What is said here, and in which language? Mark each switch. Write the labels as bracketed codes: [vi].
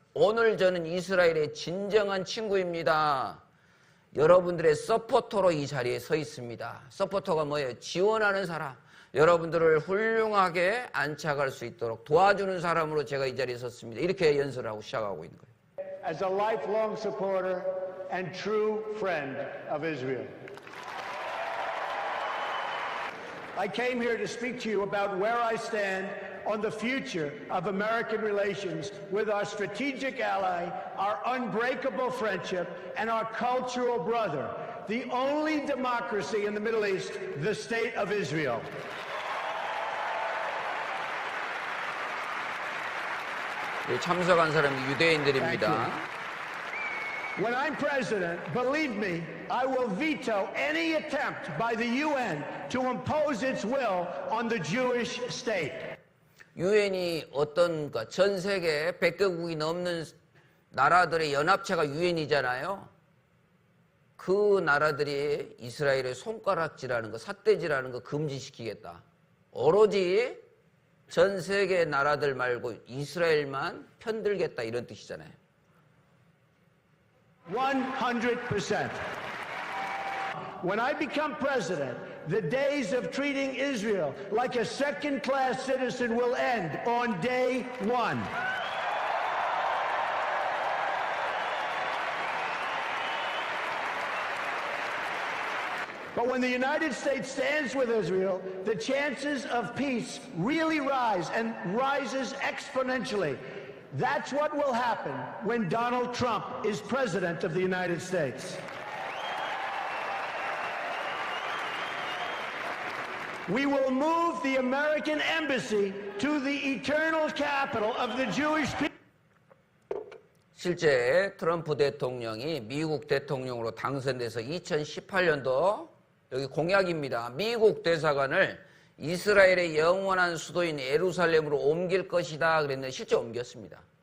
[ko] 오늘 저는 이스라엘의 진정한 친구입니다. 여러분들의 서포터로 이 자리에 서 있습니다. 서포터가 뭐예요? 지원하는 사람. 여러분들을 훌륭하게 안착할 수 있도록 도와주는 사람으로 제가 이 자리에 섰습니다. 이렇게 연설을 하고 시작하고 있는 거예요. [en] As a lifelong supporter and true friend of Israel. I came here to speak to you about where I stand on the future of American relations with our strategic ally, our unbreakable friendship, and our cultural brother, the only democracy in the Middle East, the State of Israel. [ko] 참석한 사람이 유대인들입니다. [en] When I'm president, believe me, I will veto any attempt by the UN to impose its will on the Jewish state. [ko] 유엔이 전 세계 100개국이 넘는 나라들의 연합체가 유엔이잖아요. 그 나라들이 이스라엘의 손가락질하는 거, 삿대질하는 거 금지시키겠다. 오로지 전 세계 나라들 말고 이스라엘만 편들겠다 이런 뜻이잖아요. 100%. [en] When I become president, the days of treating Israel like a second-class citizen will end on day one. But when the United States stands with Israel, the chances of peace really rise and rises exponentially. That's what will happen when Donald Trump is president of the United States. We will move the American embassy to the eternal capital of the Jewish people. [ko] 실제 트럼프 대통령이 미국 대통령으로 당선돼서 2018년도 여기 공약입니다. 미국 대사관을 이스라엘의 영원한 수도인 예루살렘으로 옮길 것이다 그랬는데 실제 옮겼습니다.